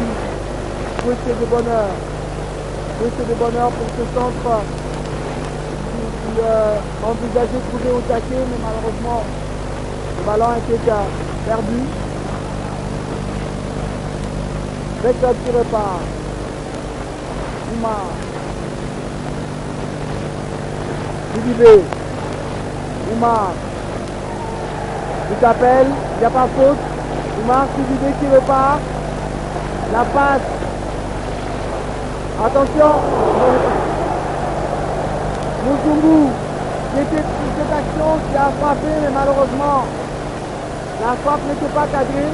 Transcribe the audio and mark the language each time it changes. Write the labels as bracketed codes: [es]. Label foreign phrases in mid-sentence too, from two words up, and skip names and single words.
[fr] Souhaité de bonheur pour ce centre qui envisageait de trouver au taquet, mais malheureusement le ballon était perdu. Vector qui repart. Oumar. Sidibé. Oumar. Il t'appelle, il n'y a pas faute. Oumar Sidibé qui repart. La passe. Attention. Muzungu qui était sur cette action, qui a frappé, mais malheureusement la frappe n'était pas cadrée.